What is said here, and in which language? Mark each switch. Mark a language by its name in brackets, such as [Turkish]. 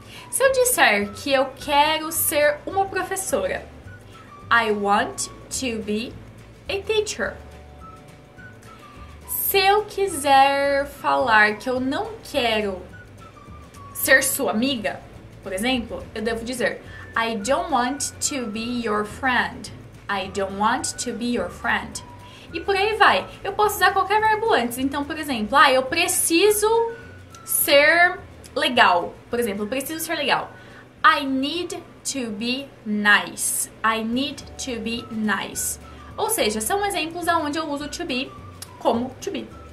[Portuguese] Se eu disser que eu quero ser uma professora, [English] I want to be a teacher. [Portuguese] Se eu quiser falar que eu não quero ser sua amiga, por exemplo, eu devo dizer [English] I don't want to be your friend. I don't want to be your friend. [Portuguese] E por aí vai. Eu posso usar qualquer verbo antes. Então, por exemplo, eu preciso ser legal. Por exemplo, eu preciso ser legal. [English] I need to be nice. I need to be nice. [Portuguese] Ou seja, são exemplos onde eu uso to be como to be.